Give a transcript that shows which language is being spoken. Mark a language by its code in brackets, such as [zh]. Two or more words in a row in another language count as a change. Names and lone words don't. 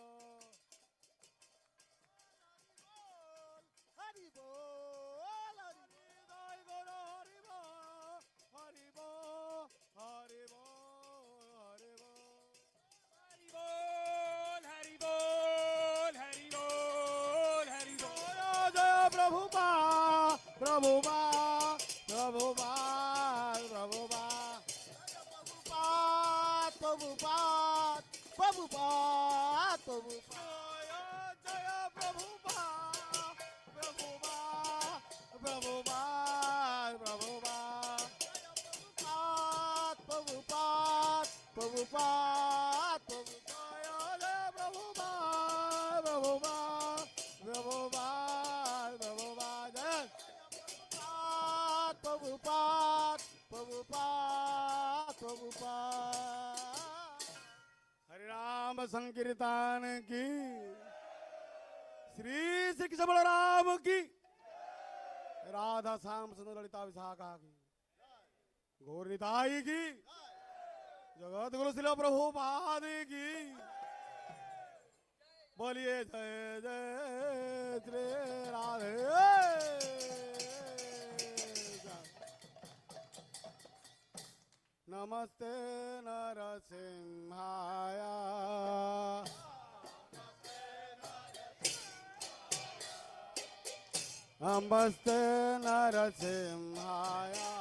[hi] Haribo Nitai Gaura Haribo Haribo Haribo Haribo Hari bol, Hari bol, Hari bol. Jaya Prabhupada, Prabhupada, Prabhupada, Prabhupada, Prabhupada, Prabhupada, Prabhupada. Jaya Prabhupada, Prabhupada, Prabhupada, Prabhupada. Prabhupada, Prabhupada, Prabhupada. हरि राम संकीर्तन की श्री श्री कृष्ण बलराम की राधा श्याम सुंदर ललिता विशाखा की गौर निताई की जगत गुरु श्री प्रभुपाद की बोलिए जय जय श्री राधे [sa] नमस्ते नरसिंहाय नमस्ते नरसिंहाय